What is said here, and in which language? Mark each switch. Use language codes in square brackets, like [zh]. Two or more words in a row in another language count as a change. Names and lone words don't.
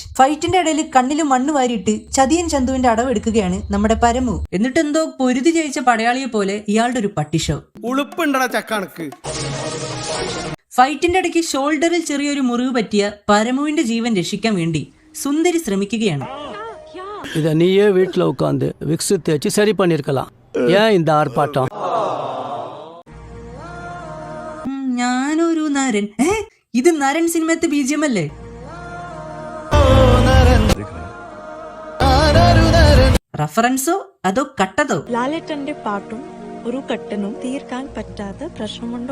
[ml] ഫൈറ്റിന്റെ ഇടയിൽ കണ്ണിൽ മണ്ണ് വാരിയിട്ട് ചതിയൻ ചന്തുവിന്റെ അടവെടുക്കുകയാണ് നമ്മുടെ പരമു. എന്നിട്ട് എന്തോ പൊരുതി ജയിച്ച പടയാളിയെ പോലെ ഇയാളുടെ ഒരു പട്ടിഷോ. ഉളുപ്പുണ്ടടാ ചക്കണക്ക്. ഫൈറ്റിന്റെ ഇടയ്ക്ക് ഷോൾഡറിൽ ചെറിയൊരു മുറിവ് പറ്റിയ പരമുവിന്റെ ജീവൻ രക്ഷിക്കാൻ വേണ്ടി സുന്ദരി ശ്രമിക്കുകയാണ്. [ta] இதை நீயே வீட்டில் உட்காந்து விக்ஸ் தேய்ச்சி சரி பண்ணிருக்கலாம். ஏன் இந்த ஆர்ப்பாட்டம்? [ml] ഞാനൊരു നരൻ. ഇത് നരൻ സിനിമത്തെ BGM അല്ലേ? റഫറൻസോ അതോ കട്ടതോ? ലാലേട്ടന്റെ പാട്ടും ഒരു കട്ടനും തീർക്കാൻ പറ്റാത്ത പ്രശ്നമുണ്ടോ?